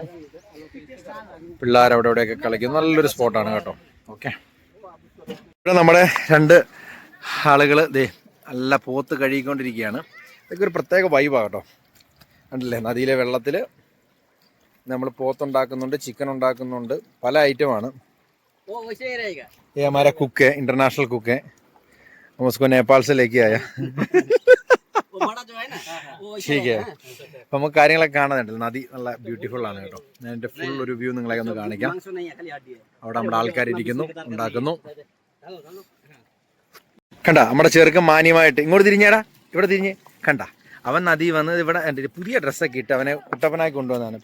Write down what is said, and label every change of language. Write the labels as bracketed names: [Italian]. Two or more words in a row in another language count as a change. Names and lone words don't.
[Malayalam] പിള്ളേർ അവിടെ ഇവിടെയൊക്കെ കളിക്കുന്നു. നല്ലൊരു സ്പോട്ടാണ് കേട്ടോ. ഓക്കെ, ഇവിടെ നമ്മുടെ രണ്ട് ആളുകൾ നല്ല പോത്ത് കഴുകിക്കൊണ്ടിരിക്കുകയാണ്. ഇതൊക്കെ ഒരു പ്രത്യേക വൈബാണ് കേട്ടോ. കണ്ടില്ലേ, നദിയിലെ വെള്ളത്തിൽ നമ്മൾ പോത്തുണ്ടാക്കുന്നുണ്ട്, ചിക്കൻ ഉണ്ടാക്കുന്നുണ്ട്, പല ഐറ്റമാണ്. [Hindi] ये हमारा कुक है, [English] international cook [Hindi] है. हम उसको नेपाल से लेके आया. ठीक है. [Malayalam] അപ്പം നമുക്ക് കാര്യങ്ങളൊക്കെ കാണാനുണ്ടല്ലോ. നദി നല്ല ബ്യൂട്ടിഫുൾ ആണ് കേട്ടോ. ഞാൻ എൻ്റെ ഫുൾ ഒരു വ്യൂ നിങ്ങളെ ഒന്ന് കാണിക്കാം. അവിടെ നമ്മുടെ ആൾക്കാരിയ്ക്കുന്നു, ഉണ്ടാക്കുന്നു. കണ്ട നമ്മുടെ ചെറുക്കൻ മാന്യമായിട്ട് ഇങ്ങോട്ട് തിരിഞ്ഞാടാ, ഇവിടെ തിരിഞ്ഞ് കണ്ട. അവൻ നദി വന്ന് ഇവിടെ എൻ്റെ പുതിയ ഡ്രസ്സൊക്കെ ഇട്ട് അവനെ കുട്ടപ്പനായി കൊണ്ടുവന്നതാണ്.